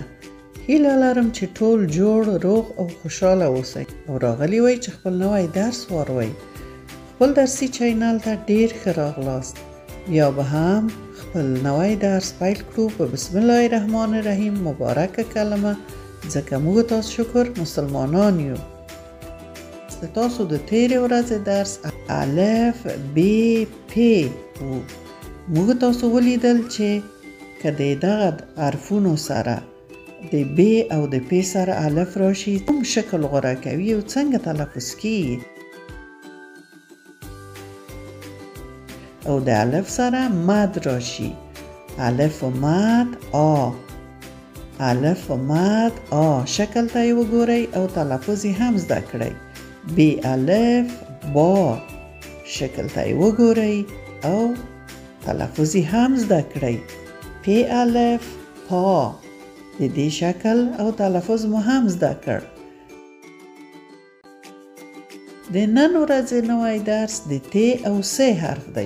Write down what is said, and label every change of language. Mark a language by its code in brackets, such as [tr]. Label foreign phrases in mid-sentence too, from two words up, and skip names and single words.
[ps] هیله لرم چې ټول جوړ روغ او خوشحاله اوسئ او راغلي وئ چې خپل نوی درس واروئ. خپل درسي چینل ته ډېر ښه راغلاست. بیا به هم خپل نوی درس پیل کړو په [ar] بسم الله الرحمن الرحیم [ps] مبارکه کلمه، ځکه موږ تاسو شکر مسلمانان یو. تاسو د تیرې ورځې درس الف ب پ و. موږ تاسو ولیدل چې که د دغه حرفونو سره د ب او د پ سره الف راشي کوم شکل غوره کوي او څنګه تلفظ کیږي، او د الف سره مد راشي الف و مد آ، الف و مد آ شکل ته یې وګورئ او تلفظ یې هم زده کړئ. ب الف با شکل ته یې وګورئ او تلفظ هم زده کړئ. پ الف پا د دې شکل او تلفظ مو هم زده کړ. د نن ورځې نوی درس د ت او س حرف دی.